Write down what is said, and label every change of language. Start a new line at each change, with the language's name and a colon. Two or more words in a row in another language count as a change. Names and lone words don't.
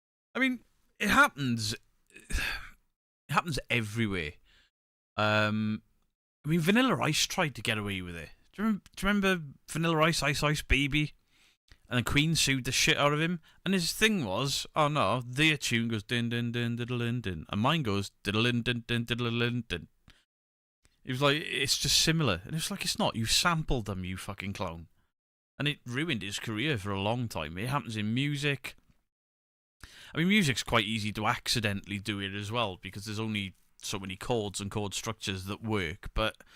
English: I mean, it happens. It happens everywhere. I mean, Vanilla Ice tried to get away with it. Do you remember Vanilla Ice, Ice Ice Baby? And the Queen sued the shit out of him. And his thing was, oh no, their tune goes din din din diddle din din, and mine goes diddle din din din diddle din din. He was like, it's just similar. And it's like, it's not. You sampled them, you fucking clown. And it ruined his career for a long time. It happens in music. I mean, music's quite easy to accidentally do it as well, because there's only so many chords and chord structures that work, but...